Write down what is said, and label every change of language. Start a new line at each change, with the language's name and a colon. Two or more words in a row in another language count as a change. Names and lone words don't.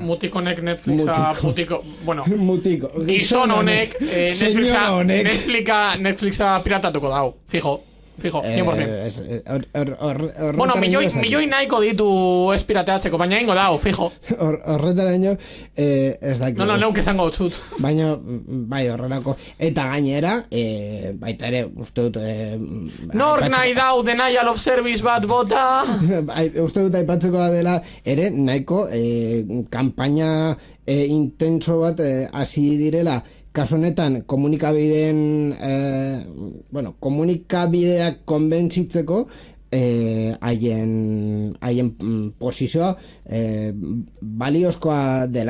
Basque: Mutikonek gizon honek Netflixa piratatuko dau, fijo, 100%. Milioi nahiko ditu ez pirateatzeko, baina ingo dau, fijo. Horretaraino ez dakit. Neuk esango dut. Baina, bai, horrelako. Eta gainera, baita ere, uste dut... Nork nahi dau
English: denial of service
Basque: bat bota? Uste dut aipatzeko dela, ere, nahiko kanpaina intenso bat hasi direla, kasu honetan komunikabideak konbentzitzeko haien posizioa baliozkoa dela.